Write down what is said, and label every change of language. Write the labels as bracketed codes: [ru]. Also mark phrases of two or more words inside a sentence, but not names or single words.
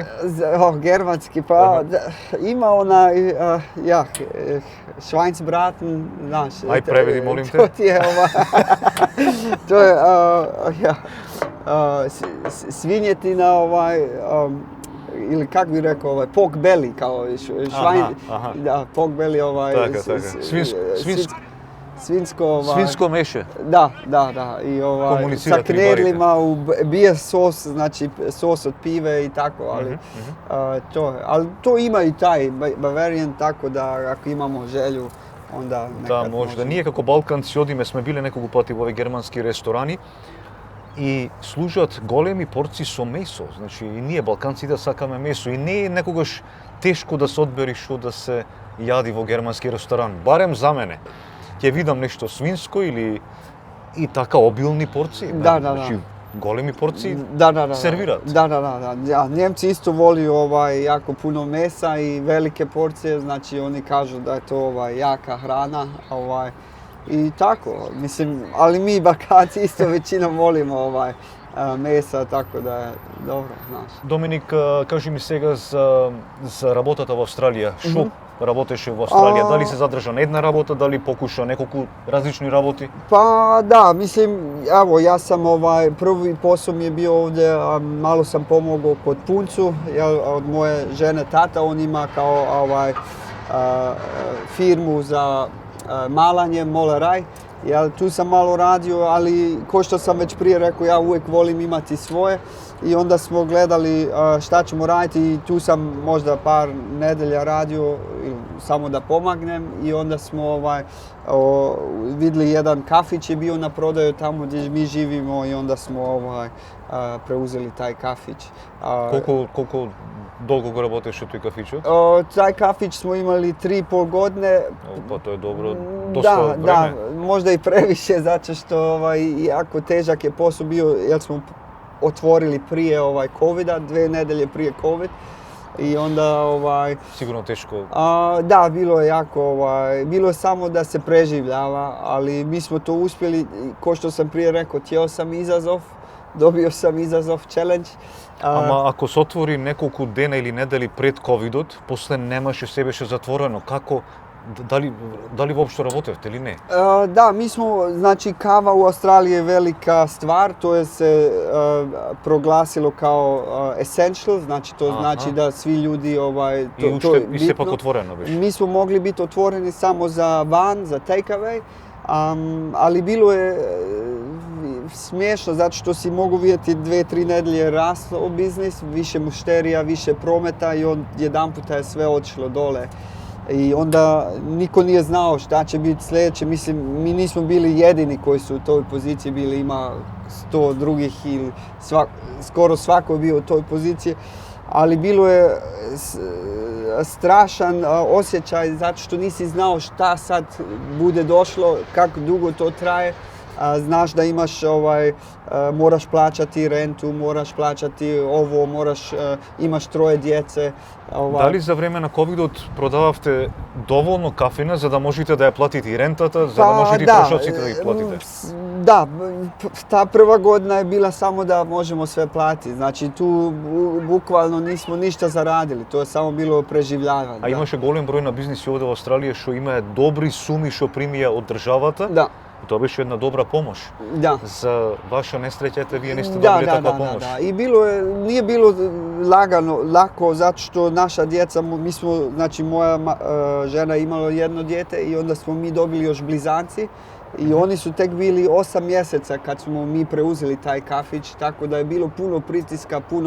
[hr] Germanski, pa ima onaj, Schweinsbraten, znaš. Aj, prevedi, molim te. To ti je to je, svinjetina, ili kak bi rekao, [en] pork belly, kao pork belly, [mk] svinsko meše. [hr] Da, i sa knedlima u beer sos, znači sos od pive i tako, ali to ima i taj Bavarian, tako da ako imamo želju, onda nekad [mk] да, можда. Није како Балканци одиме, смо били неког пати у ове германски ресторани и служат големи porции со месо, значи и ние Балканци да сакаме месо и не е некогаш тешко да се одбери што да се јади во германски ресторан, барем за мене. Ќе видам нешто свинско или и така обилни порции, значи големи порции сервират. Да, [hr] Njemci isto voli jako puno mesa i velike porcije, znači oni kažu da je to jaka hrana, i tako, mislim, ali mi Balkanci isto većinom volimo mesa, tako da je dobro, znaš. [mk] Domiник, кажи ми сега за работата во Австралија. Што работеше во Австралија? Дали се задржа на една работа, дали покуша неколку различни работи? [hr] Pa da, mislim, evo, ja sam prvi posao mi je bio ovdje, malo sam pomogao kod puncu, od moje žene tata, on ima kao firmu za malanje, moleraj. Tu sam malo radio, ali ko što sam već prije rekao, ja uvijek volim imati svoje. I onda smo gledali šta ćemo raditi i tu sam možda par nedelja radio samo da pomagnem i onda smo vidjeli jedan kafić je bio na prodaju tamo gdje mi živimo i onda smo preuzeli taj kafić. [mk] Колико долго го работеше тој кафичот? [hr] Taj kafić smo imali 3,5 godine. Pa to je dobro, dosta vreme. Da, možda i previše, zato što jako težak je posao bio jer smo otvorili prije covida, 2 nedelje prije covid. I onda Sigurno teško. Da, bilo je jako, bilo je samo da se preživljava, ali mi smo to uspjeli, ko što sam prije rekao, htio sam izazov, dobio sam izazov, challenge. [mk] Ама ако се отвори неколку дена или недели пред ковидот, после немаше, се беше затворено. Како, дали воопшто работевте или не? [hr] Da, mi smo, znači kava u Australiji je velika stvar, to je se proglasilo kao essential, znači to znači da svi ljudi to je bitno. [mk] I сепак отворено беше. [hr] Mi smo mogli biti otvoreni samo za van, za [en] take away, [hr] ali bilo je smiješno zato što si mogu vidjeti 2-3 nedelje rastao biznis, više mušterija, više prometa i jedanputa je sve otišlo dole. I onda niko nije znao šta će biti sljedeće. Mislim, mi nismo bili jedini koji su u toj poziciji bili, ima 100 drugih ili skoro svako je bio u toj poziciji. Ali bilo je strašan osjećaj zato što nisi znao šta sad bude došlo, kako dugo to traje. Znaš da imaš moraš plaćati rentu, moraš plaćati ovo, imaš 3 djece. [mk] Дали за време на ковидот продававте доволно кафина за да можете да ја платите и рентата, за да можете и трошоците да ги платите? [hr] Da, ta prva godina je bila samo da možemo sve platiti. Znači tu bukvalno nismo ništa zaradili, to je samo bilo preživljavanje. [mk] А имаше голем број на бизниси овде во Австралија што имаат добри суми што примија од државата. Да. To беше една добра помош. [hr] Da. [mk] За ваша несреќа, вие не сте добили таква помош. [hr] Da. I nije bilo lako zato što naša djeca, mi smo, znači moja žena imala jedno dijete i onda smo mi dobili još blizanci. I oni su tek bili 8 mjeseca kad smo mi preuzeli taj kafić, tako da je bilo puno pritiska, puno...